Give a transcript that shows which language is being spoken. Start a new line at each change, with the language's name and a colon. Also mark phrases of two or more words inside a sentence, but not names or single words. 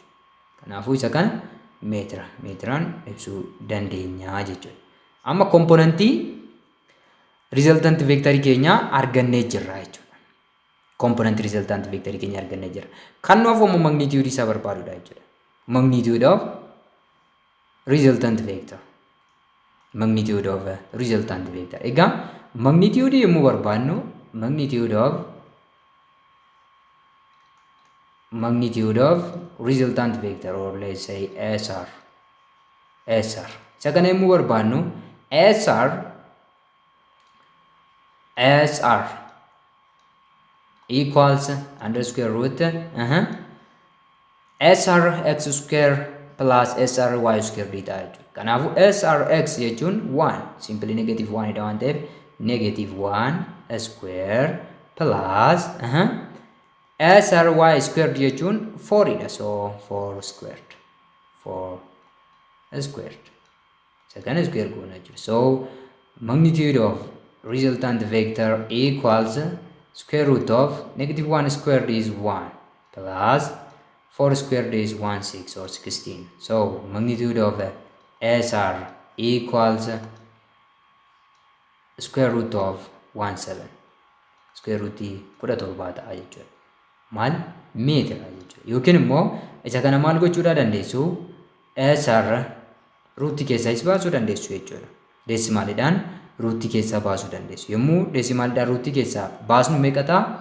Oromo: Kanaafuu isa kana meetiraan ibsuu dandeenya jechuudha. amma komponentii resultant vectorii keenya argannee jirra jechuudha. Komponentii resultant vectorii keenya argannee jirra. Kan nuuf ammoo magnitude isaa barbaadudha jechuudha.
English: Magnitude of resultant vector. Magnitude of resultant vector. Egaa magnitude
Oromo: yommuu barbaadnu
English: magnitude of resultant vector, or let's say SR.
Oromo: Isa kana yommuu barbaadnu
English: SR equals under square root SR x square plus SR y square
Oromo: dita jechuudha. Kanaafuu SR x jechuun 1
English: simply negative
Oromo: 1 dha waan ta'eef
English: negative 1 square plus SR y square
Oromo: jechuun 4 dha,
English: so 4 squared.
Oromo: Isa kana square goona jechuudha.
English: So magnitude of resultant vector equals square root of negative 1 squared is 1 plus 4 squared is 16 or 16. So magnitude of SR equals square root of 17. Square root
Oromo: kudha torbaa ta'a jechuudha. Maal meetira jechuudha. Yookiin immoo isa kana maal gochuudha dandeessu? SR ruutii keessaa is baasuu dandeessu jechuudha. Deesimaaliidhaan ruutii keessaa baasuu dandeessu. Yommuu deesimaaliidhaan ruutii keessaa baasnu meeqa ta'a?